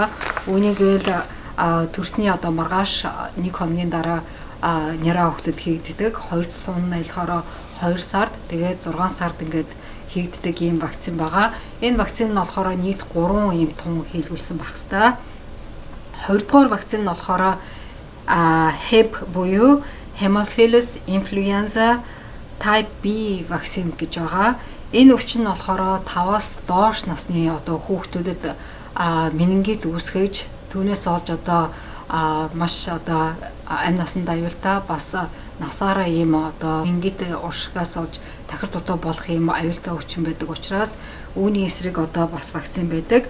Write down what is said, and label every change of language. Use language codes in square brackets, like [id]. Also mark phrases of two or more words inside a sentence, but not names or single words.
[mn] Үүнийг л төрсний одоо маргааш 1 хоногийн дараа няраа хүүхдэд хийгддэг. 2 тун нь болохоор 2 сард, тэгээд 6 сард ингээд хийгддэг ийм вакцин байгаа. Энэ вакцин нь болохоор нийт 3 ийм тун хийлгүүлсэн байх хэвээр. 2-р вакцин нь болохоор Hep буюу [en] Haemophilus influenza type B [mn] вакцин гэж байгаа. Энэ өвчин нь болохоор 5-аас доош насны одоо хүүхдүүдэд менингит үүсгэж түүнээс олж одоо маш одоо амь насанд аюултай бас насаараа ийм одоо менингит уршигаас олж тахир дутуу болох ийм аюултай өвчин байдаг учраас үүний эсрэг одоо бас вакцин байдаг.